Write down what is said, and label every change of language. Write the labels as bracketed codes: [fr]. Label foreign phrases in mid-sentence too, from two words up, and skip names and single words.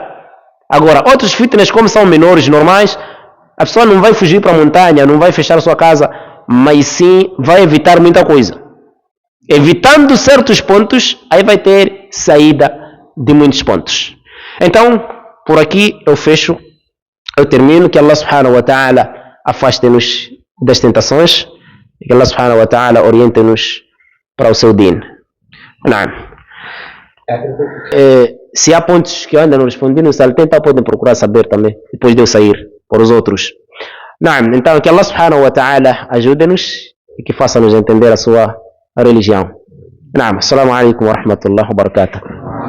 [pt] Agora, outros fitnas, como são menores, normais, a pessoa não vai fugir para a montanha, não vai fechar sua casa, mas sim vai evitar muita coisa. Evitando certos pontos, aí vai ter saída de muitos pontos. Então, por aqui eu fecho, eu termino. Que Allah [ar] سبحانه وتعالى [pt] afaste-nos das tentações e que Allah [ar] سبحانه وتعالى [pt] oriente-nos para o seu din. Se há pontos que eu ainda não respondi no saltenta, podem procurar saber também, depois de eu sair, por os outros. Então, que Allah [ar] سبحانه وتعالى [pt] ajude-nos e que faça-nos entender a sua religião. [ar] السلام عليكم ورحمة الله وبركاته.